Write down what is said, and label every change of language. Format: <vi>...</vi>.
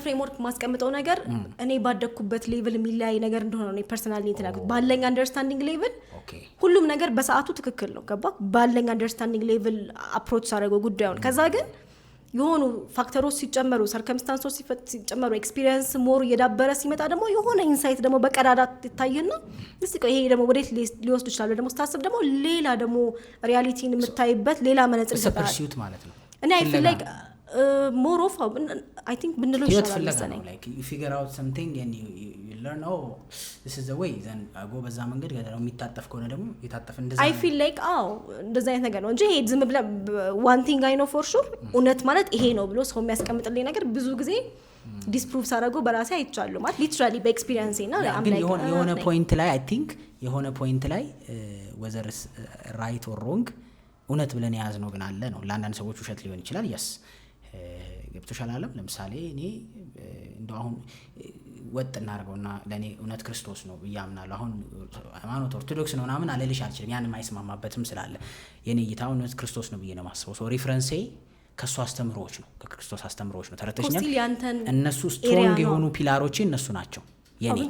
<am>ፍሬምወርክ ማስቀምጠው ነገር እኔ ባደኩበት ሌቭል የሚላይ ነገር እንደሆነ ነው ፐርሰናሊ እንተናገር ባለኝ አንደርስታንዲንግ ሌቭል ሁሉም ነገር በሰዓቱ ትክክል ነው ገባ ባለኝ አንደርስታንዲንግ ሌቭል አፕሮች አደረገው ጉዳዩን ከዛ ግን የሆኑ ፋክተሮች ሲጨመሩ ሰርከምስታንሶች ሲጨመሩ ኤክስፒሪየንስ ሞር እየዳበረ ሲመጣ ደግሞ የሆነ ኢንሳይት ደግሞ በቀዳዳት ይታየና እስቲ ይሄ ደግሞ ወዴት ሊወስድ ይችላል ደግሞ ስታስብ ደግሞ ሌላ ደግሞ ሪያሊቲን የምታይበት ሌላ መነጽር ይሰጣል ማለት ነው እኔ</am> <en>I feel like more of I think</en> <am>ብንለው ይችላል መሰለኝ</am> <en>like you figure out something and you learn oh this is the way then go</en> <am>በዛ መንገድ ገደለው የሚታጠፍ ከሆነ ደግሞ የታጠፍ እንደዛ</am> <en>I feel like</en> <am>እንደዛ አይነት ነገር ነው እንጂ ይሄ ዝም ብለ</am> <en>one thing I know for sure</en> <am>እውነት ማለት ይሄ ነው ብሎ ሰው የሚያስቀምጥልኝ ነገር ብዙ ጊዜ ዲስፕሩቭ ሳደርገው በራሴ አይቻለሁ ማለት ሊትራሊ በኤክስፒሪየንስ እና የሆነ ፖይንት ላይ</am> <en>I think</en> <am>የሆነ ፖይንት ላይ</am> <en>whether right or wrong</en> <am>እውነት ብለን ያዝነው ግን አለ ነው ለአንዳንድ ሰዎች ውሸት ሊሆን ይችላል</am> <en>yes</en> <am>ገብቶሻል አለም ለምሳሌ እኔ እንደው አሁን ወጥ እናርገውና ለኔ እውነት ክርስቶስ ነው በያምናለሁ አሁን ሃይማኖት ኦርቶዶክስ ነው ምናምን አለልሽ አልችልም ያን ማይስማማበትም ስላለ የኔ እይታው እውነት ክርስቶስ ነው ብዬ ነው ማስበው ሶ ሪፈረንሴ ከሱ አስተምሮዎች ነው ከክርስቶስ አስተምሮዎች ነው ተረተሽኛል እነሱ ስትሮንግ የሆኑ ፒላሮች እነሱ ናቸው የኔ</am>